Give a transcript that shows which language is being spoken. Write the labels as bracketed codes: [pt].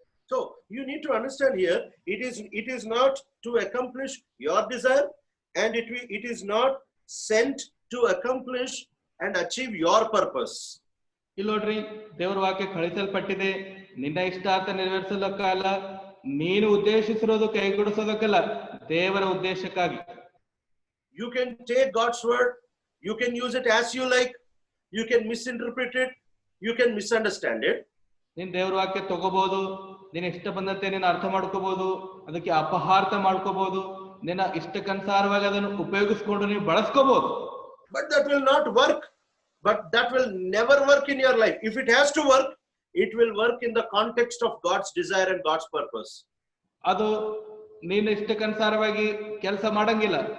[en] So you need to understand here, it is not to accomplish your desire and it is not sent to accomplish and achieve your purpose. [kn] ಇಲ್ಲಿ ನೋಡ್ರಿ, ದೇವರ ವಾಕ್ಯ ಕಳಿಸಲ್ಪಟ್ಟಿದೆ ನಿನ್ನ ಇಷ್ಟಾರ್ಥ ನೆರವೇರಿಸಲಕ್ಕಲ್ಲ, ನೀನು ಉದ್ದೇಶಿಸಿರೋದು ಕೈಗೂಡಿಸೋದಕ್ಕಲ್ಲ, ದೇವರ ಉದ್ದೇಶಕ್ಕಾಗಿ. [en] You can take God's word, you can use it as you like, you can misinterpret it, you can misunderstand it. [kn] ನೀನ್ ದೇವರ ವಾಕ್ಯ ತಗೋಬಹುದು, ನಿನ್ನ ಇಷ್ಟ ಬಂದಂತೆ ನೀನು ಅರ್ಥ ಮಾಡ್ಕೋಬಹುದು, ಅದಕ್ಕೆ ಅಪಹಾರ್ಥ ಮಾಡ್ಕೋಬಹುದು, ನಿನ್ನ ಇಷ್ಟಕ್ಕನುಸಾರವಾಗಿ ಅದನ್ನು ಉಪಯೋಗಿಸ್ಕೊಂಡು ನೀವು ಬಳಸ್ಕೋಬಹುದು. [en] But that will not work. But that will never work in your life. If it has to work, it will work in the context of God's desire and God's purpose. [kn] ಅದು ನೀನು ಇಷ್ಟಕ್ಕನುಸಾರವಾಗಿ ಕೆಲಸ ಮಾಡಂಗಿಲ್ಲ.